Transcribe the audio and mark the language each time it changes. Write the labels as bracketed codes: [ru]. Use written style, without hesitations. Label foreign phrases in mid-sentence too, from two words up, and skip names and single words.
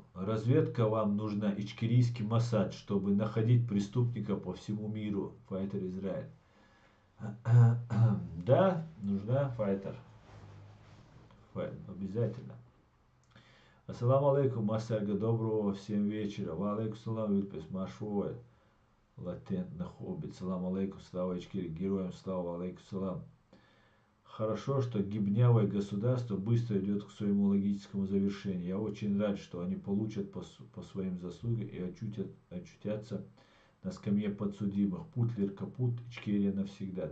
[ru] Разведка вам нужна, ичкерийский Моссад, чтобы находить преступников по всему миру. Файтер Израиль. Да, нужна файтер. Обязательно. [ar] السلام عليكم, [ru] Масарга, доброго всем вечера. [ar] وعليكم السلام, [ru] Вильпес, Машвой. Латентно хоббит. [ar] سلام عليكم, [ru] слава Ичкири, героям слава, [ar] عليكم السلام. [ru] Хорошо, что гибнявое государство быстро идет к своему логическому завершению. Я очень рад, что они получат по своим заслугам и очутятся на скамье подсудимых. Путлер капут, Ичкерия навсегда.